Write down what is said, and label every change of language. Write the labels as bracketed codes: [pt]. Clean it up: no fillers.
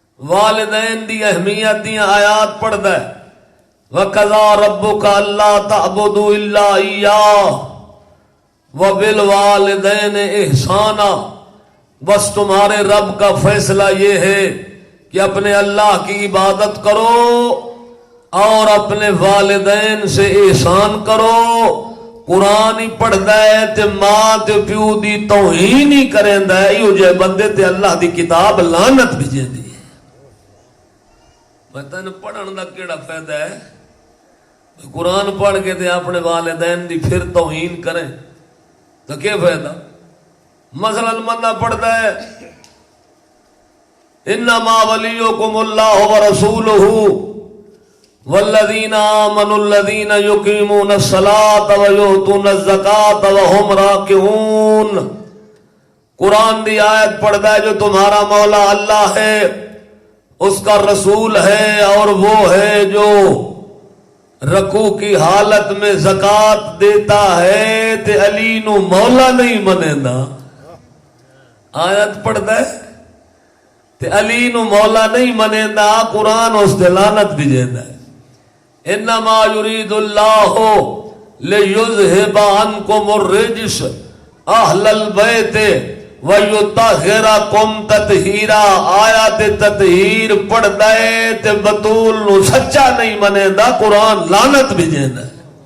[skr] والدین دی اہمیت دی آیات پڑھتا ہے [ar] وَقَضَىٰ رَبُّكَ أَلَّا تَعْبُدُوا إِلَّا إِيَّاهُ وَبِالْوَالِدَيْنِ إِحْسَانًا. [ur] بس تمہارے رب کا فیصلہ یہ ہے کہ اپنے اللہ کی عبادت کرو اور اپنے والدین سے احسان کرو. [skr] قرآن ہی پڑھدا ہے تے ماں تے پیو دی توہین ہی کریندا ہے، ایو جے بندے تے اللہ دی کتاب لعنت بھیجیندی ہے. پتہ نہیں پڑھن دا کیڑا فائدہ ہے؟ قرآن پڑھ کے تے اپنے والدین دی پھر توہین کریں تو کیا فائدہ؟ مثلا بندہ پڑھتا ہے [ar] انما ولیکم اللہ ورسولہ والذین آمنوا الذین یقیمون الصلاۃ ویؤتون الزکاۃ وہم راکعون. [ur] قرآن دی آیت پڑھتا ہے جو تمہارا مولا اللہ ہے، اس کا رسول ہے اور وہ ہے جو رکوع کی حالت میں زکات دیتا ہے [skr] تے علی نو مولا نہیں منیندا. آیت پڑھتا ہے تے علی نو مولا نہیں منیندا، قرآن اس تے لعنت بھی دیندا ہے. [ar] انما یرید اللہ لیذھب عنکم الرجس اہل البیت وَيُطَهِّرَكُمْ تَطْهِيرًا. [skr] آیات تطہیر پڑھتا ہے تے بطول نو سچا نہیں منے دا، قرآن لعنت بھی جیندا ہے.